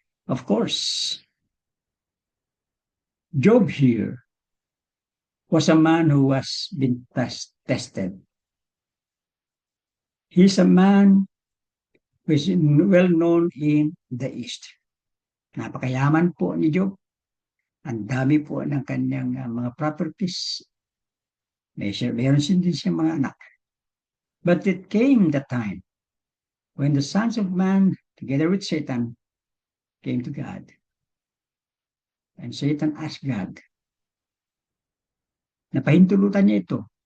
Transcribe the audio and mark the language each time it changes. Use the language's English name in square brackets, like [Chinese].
[English] Of course, Job here was a man who was been tested. He's a man who is well known in the East. [Filipino] Napakayaman po ni Job. Ang dami po ng kanyang mga properties. Meron din siya mga anak. [English] But it came the time when the sons of man, together with Satan, came to God. And Satan asked God, [Filipino] napahintulutan niya ito.